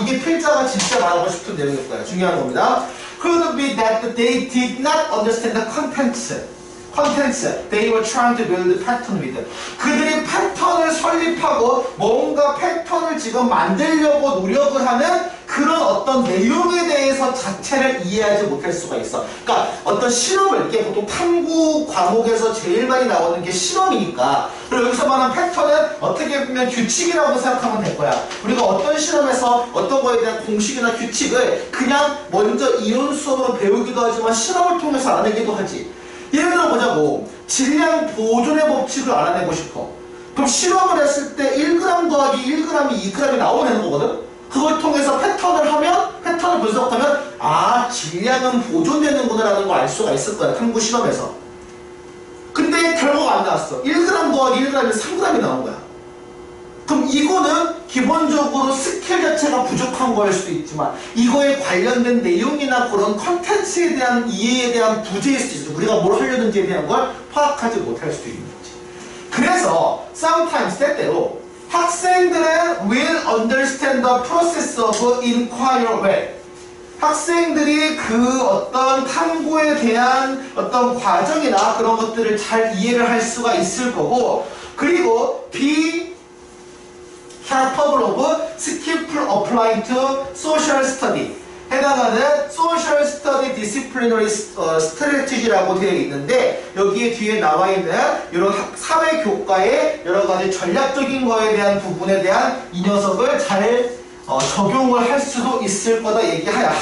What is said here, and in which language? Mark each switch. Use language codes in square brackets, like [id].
[ko] 이게 필자가 진짜 말하고 싶은 내용일 거야. 중요한 겁니다. [en] could be that they did not understand the contents they were trying to build a pattern with. [ko] 그들이 패턴을 설립하고 뭔가 패턴을 지금 만들려고 노력을 하는 그런 어떤 내용에 대해서 자체를 이해하지 못할 수가 있어. 그러니까 어떤 실험을, 이게 보통 탐구 과목에서 제일 많이 나오는 게 실험이니까. 그리고 여기서 말하는 패턴은 어떻게 보면 규칙이라고 생각하면 될 거야. 우리가 어떤 실험에서 어떤 거에 대한 공식이나 규칙을 그냥 먼저 이론 수업으로 배우기도 하지만 실험을 통해서 알아내기도 하지. 예를 들어 보자고. 질량 보존의 법칙을 알아내고 싶어. 그럼 실험을 했을 때 1g 더하기 1g이 2g이 나오는 거거든? 그걸 통해서 패턴을 분석하면 아, 질량은 보존되는구나 라는 걸 알 수가 있을 거야. 탐구 실험에서. 근데 결과가 안 나왔어. 1g 더하기 1g이 3g이 나온 거야. 그럼 이거는 기본적으로 스킬 자체가 부족한 거일 수도 있지만 이거에 관련된 내용이나 그런 컨텐츠에 대한 이해에 대한 부재일 수도 있어. 우리가 뭘 하려는지에 대한 걸 파악하지 못할 수도 있는 거지. 그래서 [en] sometimes [ko] 때때로 학생들은 [en] will understand the process of inquiry well. [ko] 학생들이 그 어떤 탐구에 대한 어떤 과정이나 그런 것들을 잘 이해를 할 수가 있을 거고, 그리고 [en] be capable of skillful applying to social study, [ko] 해당하는 [en] social study disciplinary strategy [ko] 라고 되어 있는데 여기에 뒤에 나와 있는 이런 사회 교과의 여러 가지 전략적인 거에 대한 부분에 대한 이 녀석을 잘 적용을 할 수도 있을 거다 얘기하야.